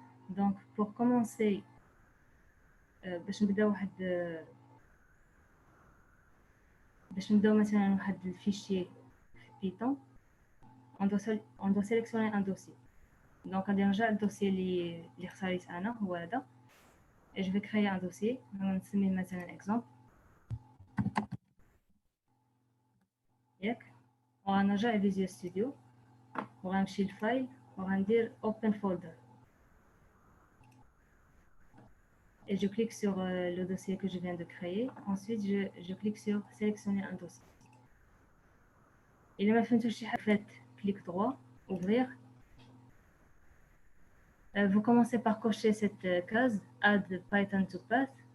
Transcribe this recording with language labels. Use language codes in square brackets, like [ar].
[fr] Donc pour commencer [ar] باش نبداو مثلا واحد الفيشي [fr] في Python, on doit sélectionner un dossier. [ar] Donc غادي نرجع للدوسي اللي اختاريت انا هو هذا. [fr] et je vais créer un dossier. [ar] نسميه مثلا exemple. ياك وغنرجع لفيجوال ستوديو وغنمشي للفايل وغندير [en] open folder. [fr] Et je clique sur le dossier que je viens de créer. Ensuite, je clique sur sélectionner un dossier. Il m'a fait faites clic droit, ouvrir. Vous commencez par cocher cette case Add Python to Path.